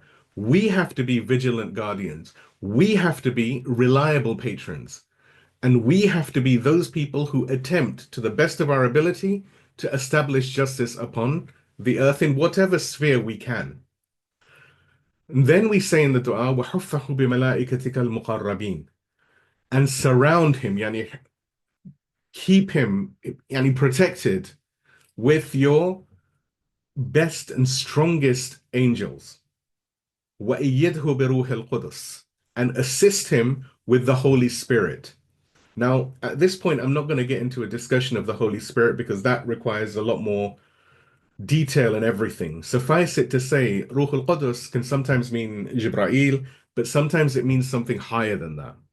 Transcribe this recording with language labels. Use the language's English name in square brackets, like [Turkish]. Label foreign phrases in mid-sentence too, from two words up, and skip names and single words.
[English] We have to be vigilant guardians. We have to be reliable patrons. And we have to be those people who attempt to the best of our ability to establish justice upon the earth in whatever sphere we can. And then we say in the dua, [Arabic] وَحُفَّهُ بِمَلَائِكَتِكَ الْمُقَرَّبِينَ, [English] and surround him, yani keep him, yani protected with your best and strongest angels. [Arabic] وَأَيِّدْهُ بِرُوحِ الْقُدُسِ, [English] and assist him with the Holy Spirit. Now, at this point, I'm not going to get into a discussion of the Holy Spirit because that requires a lot more detail and everything. Suffice it to say, Ruh al-Qudus can sometimes mean Jibreel, but sometimes it means something higher than that.